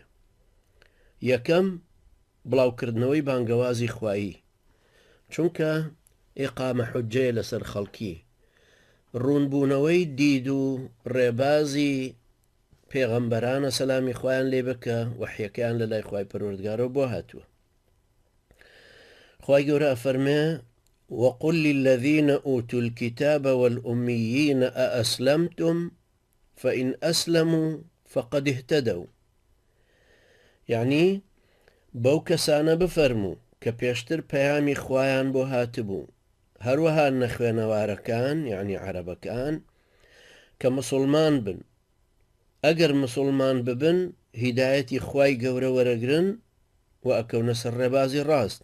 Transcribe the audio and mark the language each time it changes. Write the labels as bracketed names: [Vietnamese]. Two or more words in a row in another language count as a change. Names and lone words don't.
[Central Kurdish] یەکەم، بڵاوکردنەوەی بانگەوازی خوایی، چونکە ئیقامە حوجەیە لەسەر خەڵکی، ڕوونبوونەوەی دید و ڕێبازی پێغەمبەرانە سەلامی خوایان لێ بکە وحیەکەیان لە لای خوای پەروەردگارەوە بۆ هاتووە. خوای گەورە ئەفەرمێ [Arabic] وقل للذين أوتوا الكتاب والأميين أأسلمتم فإن أسلموا فقد اهتدوا. [Central Kurdish] يعني بەو کەسانە بفەرموو کە پێشتر پەیامی خوایان بۆ هاتبوو، هەروەها نەخوێنەوارەکان یعنی عەرەبەکان کە مسلمان بن، ئەگەر مسلمان ببن هیدایەتی خوای گەورە وەرەگرن و ئەکەونە سەر ڕێبازی ڕاست.